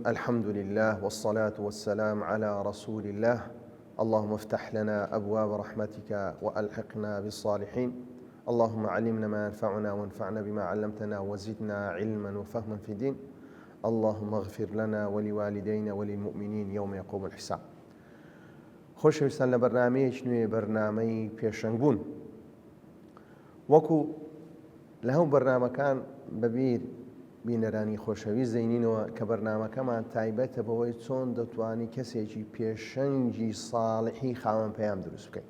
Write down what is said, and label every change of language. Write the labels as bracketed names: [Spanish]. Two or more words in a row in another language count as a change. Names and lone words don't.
[Arabic] الحمد لله والصلاة والسلام على رسول الله. اللهم افتح لنا أبواب رحمتك وألحقنا بالصالحين. اللهم علمنا ما ينفعنا وانفعنا بما علمتنا وزدنا علما وفهما في الدين. اللهم اغفر لنا ولوالدينا وللمؤمنين يوم يقوم الحساب. [Central Kurdish] خۆشەویستان لە بەرنامەیەک نوێ بەرنامەی پێشەنگبوون. وەکو لە هەموو بەرنامەکان بەبیر بینەرانی خۆشەویست دەینینەوە کە بەرنامەکەمان تایبەتە بەوەی چۆن دەتوانی کەسێکی پێشەنگی ساڵحی خاوەن پەیام دروست بکەین.